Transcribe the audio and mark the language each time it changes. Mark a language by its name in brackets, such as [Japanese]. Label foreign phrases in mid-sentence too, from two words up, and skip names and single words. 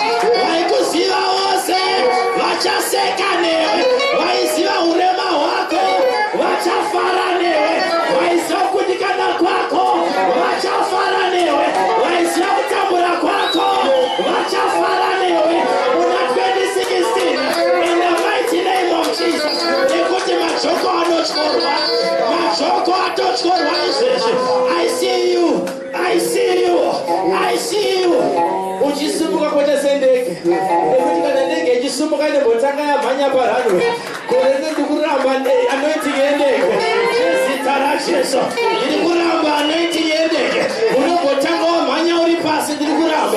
[Shona] Vaikuziva vose vachaseka newe. Vaiziva urema hwako vachafara newe. Vaiziva kudikana kwako vachafara newe. Vaiziva kutambura kwako vachafara newe. [English] Una 2016 in the mighty name of Jesus. [Shona] Nekuti majoko anotyorwa, majoko atotyorwa izvezvi. [English] I see you. I see you. I see you. [Shona] Uchisimuka kwete sendege. Nekuti kana ndege ichisimuka inembotanga yamhanya parunway. Koreze ndikuramba anointing yendege. Nezita raJesu. Ndiri kuramba anointing yendege. Unombotanga wamhanya uri pasi, ndiri kuramba.